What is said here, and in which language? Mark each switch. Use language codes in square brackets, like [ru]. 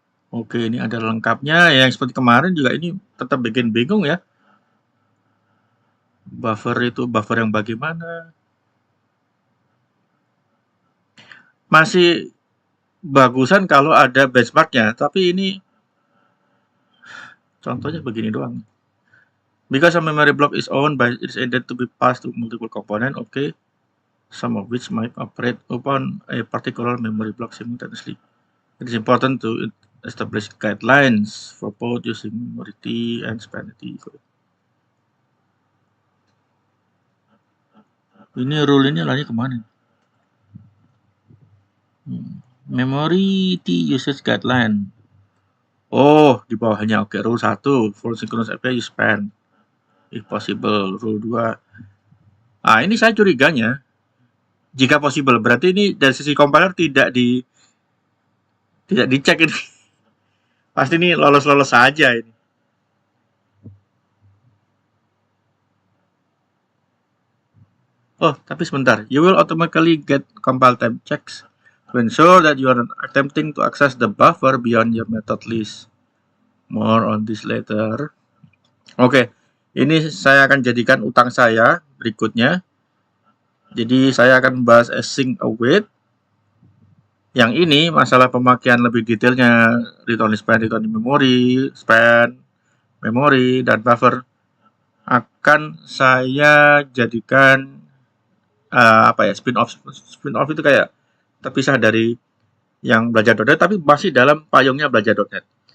[id] Oke, ini ada lengkapnya. Yang seperti kemarin juga ini tetap bikin bingung ya. Buffer itu buffer yang bagaimana? Masih bagusan kalau ada benchmarknya, tapi ini contohnya begini doang. [en] Because a memory block is owned by it's intended to be passed to multiple component, okay, some of which might operate upon a particular memory block simultaneously. It is important to establish guidelines for both using memory and spanity. [id] Ini rule ini lari kemana? [en] Memory usage guideline. Oh, [id] di bawahnya. [en] Oke, rule 1. For synchronous API, you span. If possible. [id] Rule 2. Ah, ini saya curiganya. Jika possible. Berarti ini dari sisi compiler tidak dicek ini. Pasti ini lolos-lolos saja ini. Oh, tapi sebentar. [en] You will automatically get compile time checks to ensure that you are attempting to access the buffer beyond your method list. More on this later. [id] Oke, ini saya akan jadikan utang saya berikutnya. Jadi saya akan membahas async await. Yang ini masalah pemakaian lebih detailnya read only span, read only memory, span, memory, dan buffer akan saya jadikan apa ya, spin-off itu kayak terpisah dari yang belajar .NET tapi masih dalam payungnya belajar .NET.